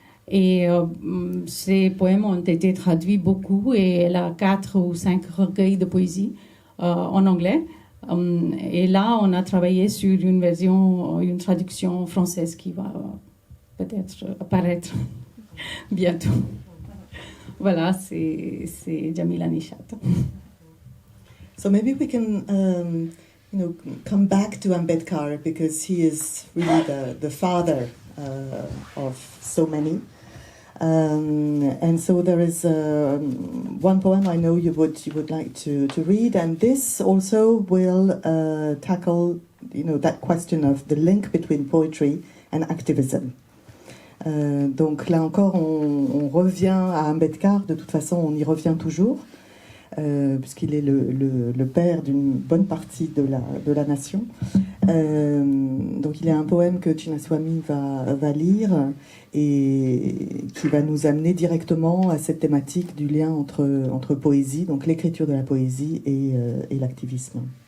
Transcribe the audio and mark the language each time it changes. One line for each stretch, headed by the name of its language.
French: Et ces poèmes ont été traduits beaucoup et elle a 4 ou 5 recueils de poésie en anglais. Et là, on a travaillé sur une traduction française qui va peut-être apparaître bientôt. Voilà, c'est Jamila Nishat.
English: So maybe we can come back to Ambedkar because he is really the father of so many. And so there is one poem I know you would like to read, and this also will tackle that question of the link between poetry and activism.
French: Donc là encore, on revient à Ambedkar. De toute façon, on y revient toujours, puisqu'il est le père d'une bonne partie de la nation. Donc il y a un poème que Chinnaswamy va lire et qui va nous amener directement à cette thématique du lien entre poésie, donc l'écriture de la poésie et l'activisme.